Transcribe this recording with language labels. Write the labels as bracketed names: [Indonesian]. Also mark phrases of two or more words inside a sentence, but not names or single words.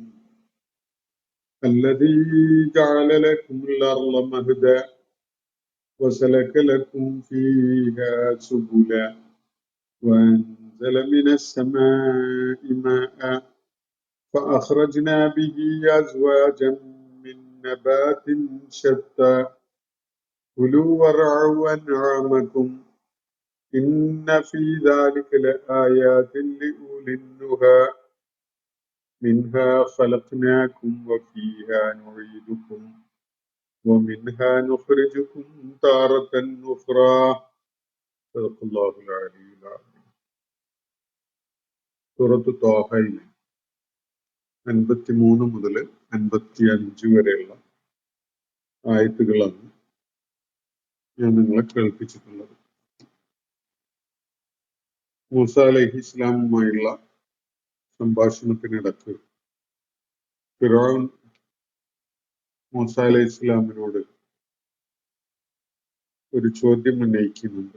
[Arabic] الذي جعل لكم الأرض مهدا وسلك لكم فيها سبلا وأنزل من السماء ماء فأخرجنا به أزواجا من نبات شتى كلوا وارعوا أنعامكم إن في ذلك لآيات لأولي النهى منها خلقناكم وفيها نعيدكم ومنها نخرجكم تارة أخرى صدق الله العلي العظيم. [Malayalam] സൂറത്ത് ത്വാഹയിലെ 53 മുതൽ 55 വരെയുള്ള ആയത്തുകളാണ് ഞാൻ നിങ്ങളെ കേൾപ്പിച്ചിട്ടുള്ളത്. മൂസ അലൈഹി ഇസ്ലാമുമായുള്ള സംഭാഷണത്തിനിടക്ക് ഫിറഔൻ മൂസ അലൈഹി ഇസ്ലാമിനോട് ഒരു ചോദ്യം ഉന്നയിക്കുന്നുണ്ട്.